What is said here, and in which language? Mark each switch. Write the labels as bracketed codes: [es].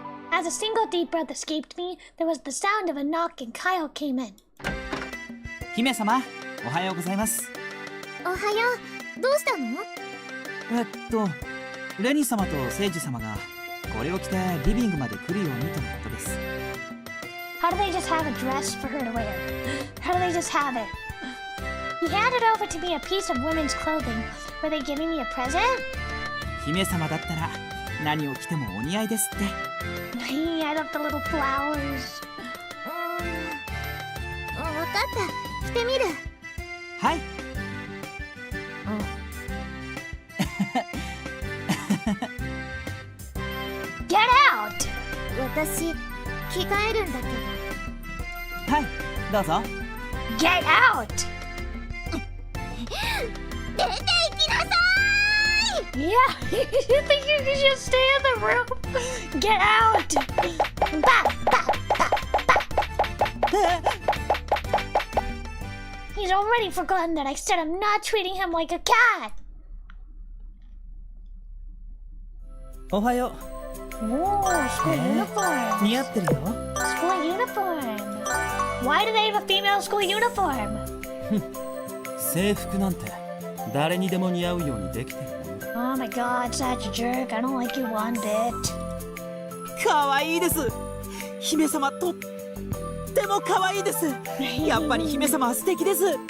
[en] As a single deep breath escaped me, there was the sound of a knock and Kyle came in. [ja] 姫様、おはようございます。おはよう。どうしたの？レニ様とセイジ様がこれを着てリビングまで来るようにとのことです。 [en] How do they just have a dress for her to wear? How do they just have it? He handed over to me a piece of women's clothing. Were they giving me a present? [ja] 姫様だったら何を着てもお似合いですって。 [en] He had up the little flowers. [ja] わかった。着てみる。はい。 [en] Get out! [ja] 私、着替えるんだけど。はい、どうぞ。 [en] Get out! [ja] 出て行きなさい! [en] Yeah, you think you could just stay in the room? Get out! Bah, bah, bah, bah. He's already forgotten that I said I'm not treating him like a cat. [ja] おはよ [en] Whoa, school uniform. [ja] う。似合ってるよ。 [en] School uniform. Why do they have a female school uniform? [ja] 制服なんて誰にでも似合うようにできてるものだ。 [en] Oh my god, such a jerk. I don't like you one bit. [ja] 可愛いです。姫様とっても可愛いです。やっぱり姫様は素敵です。